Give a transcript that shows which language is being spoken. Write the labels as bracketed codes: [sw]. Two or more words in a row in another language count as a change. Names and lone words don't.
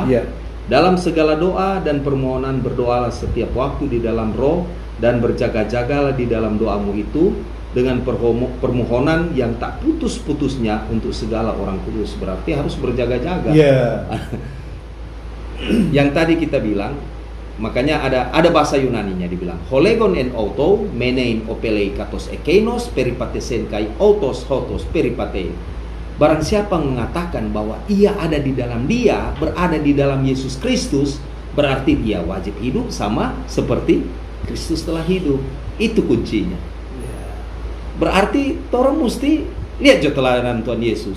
[id] Dalam segala doa dan permohonan berdoalah setiap waktu di dalam roh, dan berjaga-jagalah di dalam doamu itu dengan permohonan yang tak putus-putusnya untuk segala orang kudus. Berarti harus berjaga-jaga. Yang tadi kita bilang, makanya ada bahasa Yunaninya dibilang [el] ὁ λέγων ἐν αὐτῷ μένειν ὀφείλει καθὼς ἐκεῖνος περιεπάτησεν καὶ αὐτὸς οὕτως περιπατεῖν. [id] Barang siapa mengatakan bahwa ia ada di dalam dia, berada di dalam Yesus Kristus, berarti dia wajib hidup sama seperti Kristus telah hidup. Itu kuncinya. Berarti orang mesti lihat jo teladan Tuhan Yesus.